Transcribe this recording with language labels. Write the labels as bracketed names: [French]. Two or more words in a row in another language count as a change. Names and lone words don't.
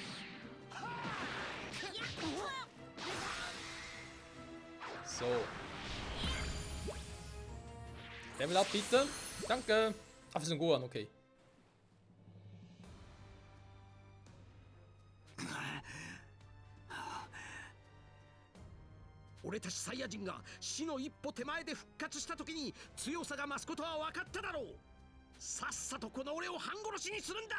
[German] So. [English] Level up [German] bitte. Danke. Ah, wir sind Gohan, okay. [Japanese] 俺たちサイヤ人が死の一歩手前で復活した時に強さが増すことは分かっただろう。さっさとこの俺を半殺しにするんだ。